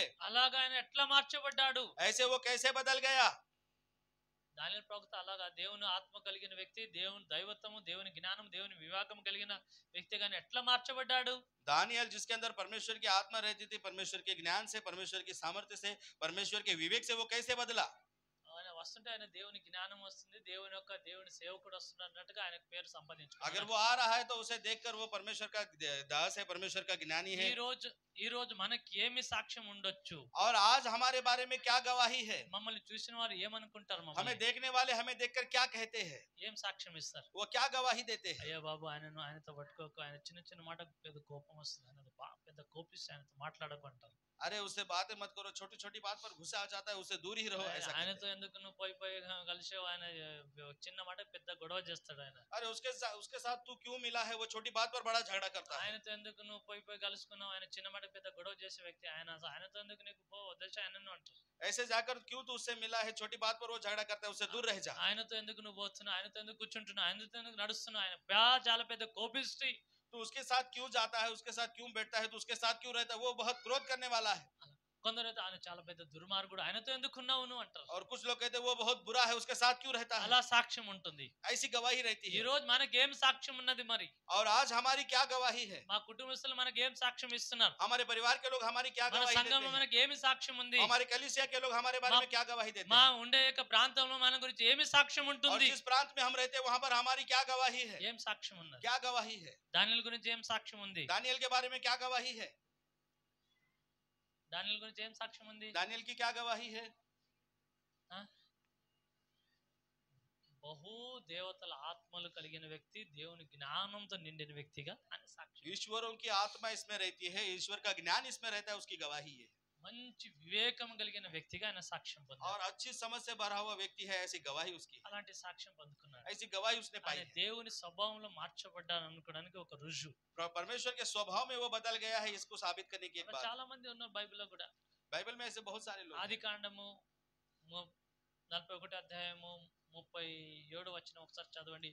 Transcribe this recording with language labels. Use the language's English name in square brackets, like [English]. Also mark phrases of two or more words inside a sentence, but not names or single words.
[Telugu] అలాగా ఆయన ఎట్లా మార్చబడ్డాడు? [Hindi] ऐसे वो कैसे बदल गया? [Telugu] దానియేలు ప్రవక్త అలాగా దేవుని ఆత్మ కలిగిన వ్యక్తి, దేవుని దైవత్వము, దేవుని జ్ఞానం, దేవుని వివేకం కలిగిన వ్యక్తిగానే ఎట్లా మార్చబడ్డాడు? [Hindi] दानियल जिसके अंदर परमेश्वर की आत्मा रहती थी, परमेश्वर के ज्ञान से, परमेश्वर की सामर्थ्य से, परमेश्वर के विवेक से वो कैसे बदला? [Telugu] ఆయన వస్తుంటే ఆయన దేవుని జ్ఞానం వస్తుంది, దేవుని సేవకుడు వస్తున్నాడు అన్నట్టుగా ఆయనకు పేరు [Hindi] अगर [Telugu] సంపాదించుకున్నాడు. [Hindi] वो आ रहा है तो उसे देखकर वो परमेश्वर का दास है, परमेश्वर का ज्ञानी है। [Telugu] ఈ రోజు మనకి ఏమి సాక్ష్యం ఉండొచ్చు? [Hindi] और आज हमारे बारे में क्या गवाही है? [Telugu] మమ్మల్ని చూసిన వారు ఏమనుకుంటారు? [Hindi] हमें [Telugu] మమ్మల్ని [Hindi] देखने वाले हमें देखकर क्या कहते हैं? [Telugu] ఏం సాక్ష్యం ఇస్తారు? [Hindi] वो क्या गवाही देते हैं? [Telugu] అయ్యో బాబు ఆయనతో పట్టుకోకు, ఆయన చిన్న చిన్న మాటకు పెద్ద కోపం వస్తుంది, ఆయన పెద్ద కోపిస్తే ఆయనతో మాట్లాడకు అంటారు. [Hindi] अरे उससे बातें मत करो, छोटी छोटी बात पर गुस्सा आ जाता है, उससे दूर ही रहो, ऐसा कहते [Telugu] ఆయనతో [Hindi] हैं। [Telugu] ఎందుకు నువ్వు పోయి కలిసావు, ఆయన చిన్న మాట పెద్ద గొడవ చేస్తాడు. ఆయన [Hindi] अरे उसके साथ तू क्यों मिला है? वो छोटी बात पर बड़ा झगड़ा करता है। [Telugu] ఆయనతో ఎందుకు నువ్వు పోయి కలుసుకున్నావు, ఆయన చిన్న మాట పెద్ద గొడవ చేసే వ్యక్తి ఆయన, ఆయనతో ఎందుకు నీకు వదిలేసి ఆయనను అంటారు. [Hindi] ऐसे जाकर क्यों तू उससे मिला है? छोटी बात पर वो झगड़ा करता है, उससे दूर रह जा। [Telugu] ఆయనతో ఎందుకు నువ్వు పోతున్నావు, ఆయనతో ఎందుకు కూర్చుంటున్నావు, ఆయనతో ఎందుకు నడుస్తున్నావు, ఆయన చాలా పెద్ద కోపిష్టి. [Hindi] तू उसके साथ क्यों जाता है? उसके साथ क्यों बैठता है? तू उसके साथ क्यों रहता है? वो बहुत क्रोध करने वाला है। [Telugu] కొందరైతే ఆయన చాలా పెద్ద దుర్మార్గుడు, ఆయనతో ఎందుకున్నావు నువ్వు అంటారు. [Hindi] और कुछ लोग कहते हैं वो बहुत बुरा है, उसके साथ क्यों रहता है? [Telugu] అలా సాక్ష్యం ఉంటుంది. [Hindi] ऐसी गवाही रहती [Telugu] ఈ [Hindi] है। [Telugu] రోజు మనకేం సాక్ష్యం ఉన్నది? మరి [Hindi] और आज हमारी क्या गवाही है? [Telugu] మా కుటుంబస్తులు మనకి ఏం సాక్ష్యం ఇస్తున్నారు? [Hindi] हमारे परिवार के लोग हमारी क्या [Telugu] మన [Hindi] गवाही देते [Telugu] సంఘంలో [Hindi] हैं? [Telugu] మనకి ఏమి సాక్ష్యం ఉంది? [Hindi] हमारे कलीसिया के लोग हमारे बारे में क्या गवाही देते [Telugu] మా [Hindi] हैं? [Telugu] ఉండే యొక్క ప్రాంతంలో మన గురించి ఏమి సాక్ష్యం [Hindi] और [Telugu] ఉంటుంది? [Hindi] जिस प्रांत में हम रहते हैं वहां पर हमारी क्या गवाही है? [Telugu] ఏం సాక్ష్యం ఉన్నది? [Hindi] क्या गवाही है? [Telugu] దానియేలు గురించి ఏం సాక్ష్యం ఉంది? [Hindi] दानियल के बारे में क्या गवाही है? [Telugu] దానియేలు గురించి ఏం సాక్ష్యం ఉంది? [Hindi] दानियल की क्या गवाही है? [Telugu] బహు దేవతల ఆత్మలు కలిగిన వ్యక్తి, దేవుని జ్ఞానంతో నిండిన వ్యక్తిగా ఆయన సాక్ష్యం. [Hindi] ईश्वरों की आत्मा इसमें रहती है, ईश्वर का ज्ञान इसमें रहता है, उसकी गवाही है। [Telugu] మంచి వివేకం కలిగిన వ్యక్తిగా ఆయన సాక్ష్యం పొందాడు. [Hindi] और अच्छी समझ से भरा हुआ व्यक्ति है, ऐसी गवाही उसकी, [Telugu] అలాంటి సాక్ష్యం పొందుకున్నాడు. [Hindi] ऐसी गवाही उसने पाई [Telugu] ఆయన [Hindi] है। [Telugu] దేవుని స్వభావంలో మార్చబడ్డాను అనుకోవడానికి ఒక రుజువు. [Hindi] परमेश्वर के स्वभाव में वो बदल गया है, इसको साबित करने की एक बात। [Telugu] చాలా మంది ఉన్నారు బైబిల్లో కూడా. [Hindi] बाइबल में ऐसे बहुत सारे लोग हैं। [Telugu] ఆది కాండము 41 అధ్యాయము 37 వచనం ఒకసారి చదవండి.